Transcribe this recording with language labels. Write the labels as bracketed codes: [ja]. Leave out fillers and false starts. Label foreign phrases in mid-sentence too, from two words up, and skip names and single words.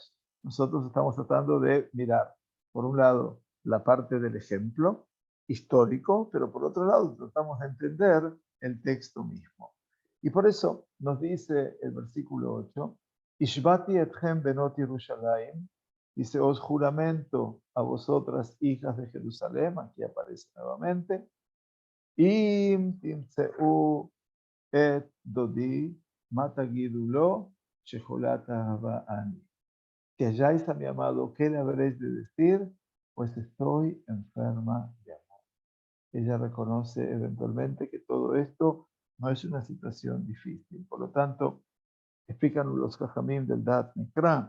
[es] Nosotros estamos tratando de mirar, por un lado, la parte del ejemplo histórico, pero por otro lado, tratamos de entender el texto mismo. Y por eso nos dice el versículo 8, [he] השבעתי אתכם בנות ירושלים, [es] dice, os juramento a vosotras, hijas de Jerusalén, aquí aparece nuevamente, [he] אם תמצאו את דודי מה תגידו לו שחולת אני. [es] Que halláis a mi amado, ¿qué le habréis de decir? Pues estoy enferma de amor. Ella reconoce eventualmente que todo esto no es una situación difícil. Por lo tanto, explican los Jajamim del Dat Mikra.